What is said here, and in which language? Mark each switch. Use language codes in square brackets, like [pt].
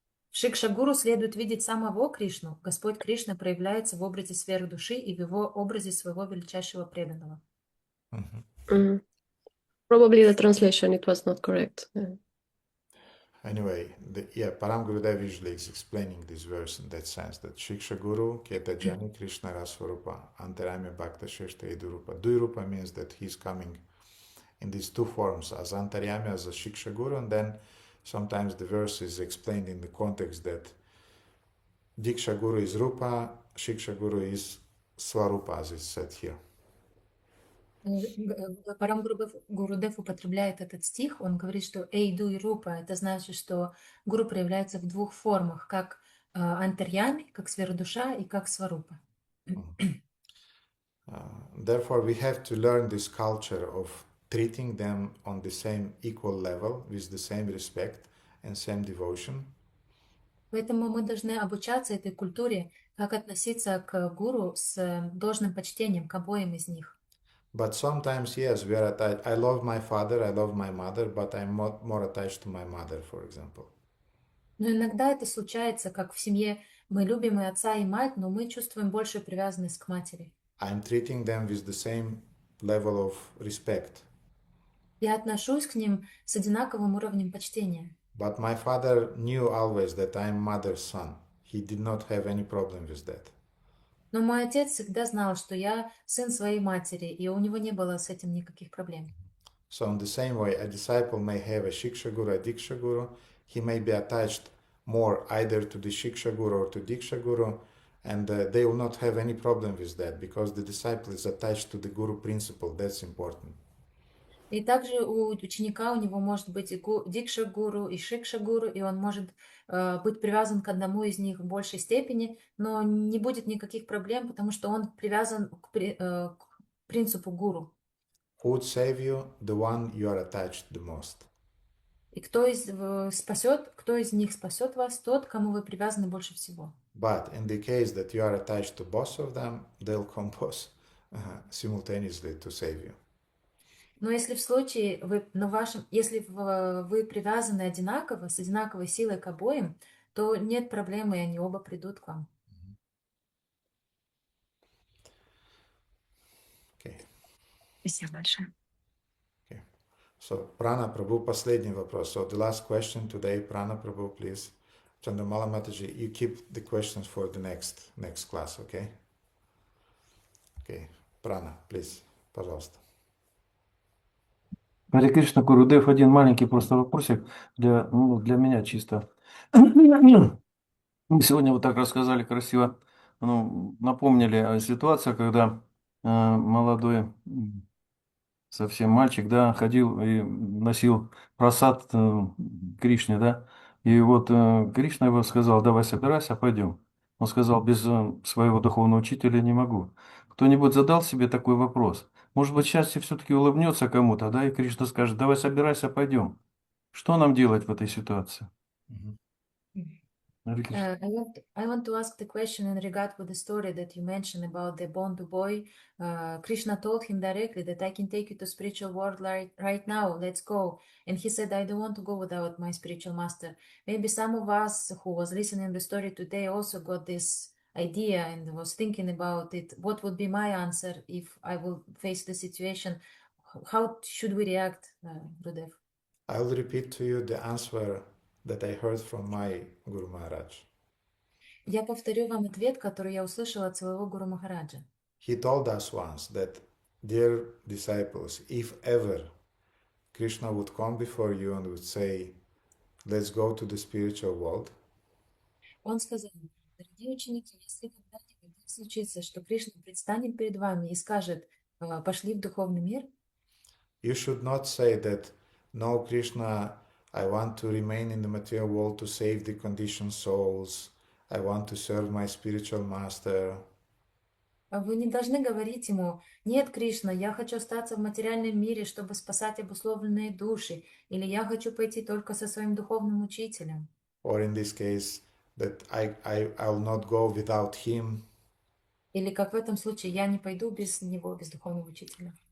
[ru] В Шикша-гуру следует видеть самого Кришну. Господь Кришна проявляется в образе сверхдуши и в его образе своего величайшего преданного. [en] Probably the translation, it was not correct. Anyway, Param Gurudev usually is explaining this verse in that sense, that Shiksha Guru, Keta Jani Krishna Rasvarupa, Antarami Bhakta Sheshta Idurupa. Duirupa means that he's coming in these two forms, as Antaryami, as a Shiksha Guru, and then sometimes the verse is explained in the context that Diksha Guru is Rupa, Shiksha Guru is Swarupa, as is said here. [ru] Парам Гурудев употребляет этот стих, он говорит, что Эйду и Рупа, это значит, что Гуру проявляется в двух формах, как Антарьями, как сверхдуша и как Сварупа. [en] Therefore, we have to learn this culture of treating them on the same equal level, with the same respect and same devotion. [ru] Поэтому мы должны обучаться этой культуре, как относиться к гуру с должным почтением к обоим из них. [en] But sometimes, yes, we are attached. I love my father, I love my mother, but I'm more attached to my mother, for example. [ru] Но иногда это случается, как в семье мы любим и отца, и мать, но мы чувствуем большую привязанность к матери. [en] I'm treating them with the same level of respect. [ru] Я отношусь к ним с одинаковым уровнем почтения. [en] But my father knew always that I'm mother's son. He did not have any problem with that. [ru] Но мой отец всегда знал, что я сын своей матери, и у него не было с этим никаких проблем. [en] So in the same way, a disciple may have a Shiksha Guru, a Diksha Guru. He may be attached more either to the Shiksha Guru or to Diksha Guru, and they will not have any problem with that because the disciple is attached to the Guru principle. That's important. [ru] И также у ученика у него может быть и Дикша Гуру, и Шикша Гуру, и он может быть привязан к одному из них в большей степени, но не будет никаких проблем, потому что он привязан к принципу гуру. [en] Who would save you? The one you are attached the most. [ru] И кто из них спасет вас? Тот, кому вы привязаны больше всего. [en] But in the case that you are attached to both of them, they'll come both simultaneously to save you. [ru] Но если в случае если вы привязаны одинаково, с одинаковой силой к обоим, то нет проблемы, и они оба придут к вам. [en] Okay. [ru] Спасибо большое. [en] Okay. So, Prana Prabhu, [ru] последний вопрос. [en] So, the last question today, Prana Prabhu, please. Chandramala Mataji, you keep the questions for the next class, okay? Okay. Prana, please, [ru] пожалуйста. Харе Кришна, Гурудев, один маленький просто вопросик для меня чисто. Мы сегодня вот так рассказали красиво, напомнили о ситуации, когда молодой совсем мальчик, да, ходил и носил просад Кришне, да. И вот Кришна его сказал, давай собирайся, пойдем. Он сказал, без своего духовного учителя не могу. Кто-нибудь задал себе такой вопрос? Может быть, счастье все-таки улыбнется кому-то, да, и Кришна скажет, давай собирайся, пойдем. Что нам делать в этой ситуации? Харе Кришна. [en] I want to ask the question in regard with the story that you mentioned about the Bondu boy. Krishna told him directly that I can take you to spiritual world right now. Let's go. And he said, I don't want to go without my spiritual master. Maybe some of us who was listening the story today also got this idea and was thinking about it. What would be my answer if I will face the situation? How should we react, Gurudev? I'll repeat to you the answer that I heard from my Guru Maharaj. [ru] Я повторю вам ответ, который я услышала от своего Гуру Махараджа. [en] He told us once that, dear disciples, if ever Krishna would come before you and would say, let's go to the spiritual world, [ru] Он сказал, дорогие ученики, если когда-нибудь так случится, что Кришна предстанет перед вами и скажет, пошли в духовный мир, [en] you should not say that, no, Krishna, I want to remain in the material world to save the conditioned souls. I want to serve my spiritual master. [ru] вы не должны говорить ему, нет, Кришна, я хочу остаться в материальном мире, чтобы спасать обусловленные души, или я хочу пойти только со своим духовным учителем. [en] Or in this case, that I'll not go without him. [ru] Или как в этом случае, я не пойду без него, без духовного учителя.